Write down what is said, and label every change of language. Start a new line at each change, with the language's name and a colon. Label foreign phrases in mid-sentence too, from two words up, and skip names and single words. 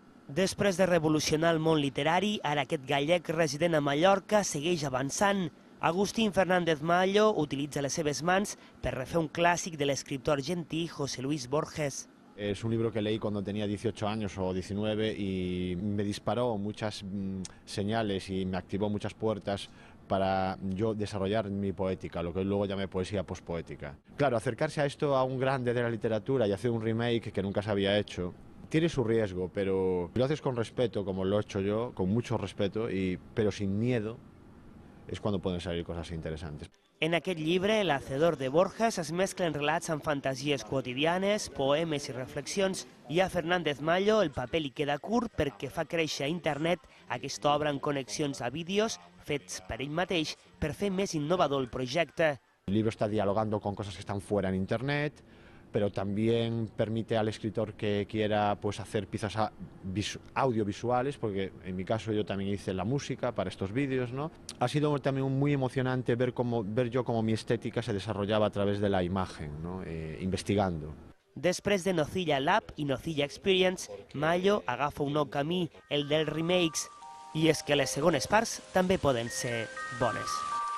Catalan: Després de revolucionar el món literari, ara aquest gallec resident a Mallorca segueix avançant. Agustín Fernández Mallo utilitza les seves mans per refer un clàssic de l'escriptor argentí José Luis Borges.
Spanish: Es un libro que leí cuando tenía 18 años o 19 y me disparó muchas señales y me activó muchas puertas para yo desarrollar mi poética, lo que luego llamé poesía pospoética. Claro, acercarse a esto a un grande de la literatura y hacer un remake que nunca se había hecho, tiene su riesgo, pero si lo haces con respeto, como lo he hecho yo, con mucho respeto, pero sin miedo,
Catalan: és quan poden salir coses interessantes. En aquest llibre, l'Hacedor de Borges es mesclen relats amb fantasies quotidianes, poemes i reflexions, i a Fernández Mallo el paper li queda curt perquè fa créixer a internet aquesta obra en connexions a vídeos fets per ell mateix per fer més innovador el projecte.
Spanish: El libro está dialogando con cosas que están fuera en internet, pero también permite al escritor que quiera pues, hacer piezas audiovisuales, porque en mi caso yo también hice la música para estos vídeos, ¿no? Ha sido también muy emocionante ver yo cómo mi estética se desarrollaba a través de la imagen, ¿no? Investigando.
Catalan: Després de Nocilla Lab i Nocilla Experience, Mallo agafa un nou camí, el dels remakes, i és que les segones parts també poden ser bones.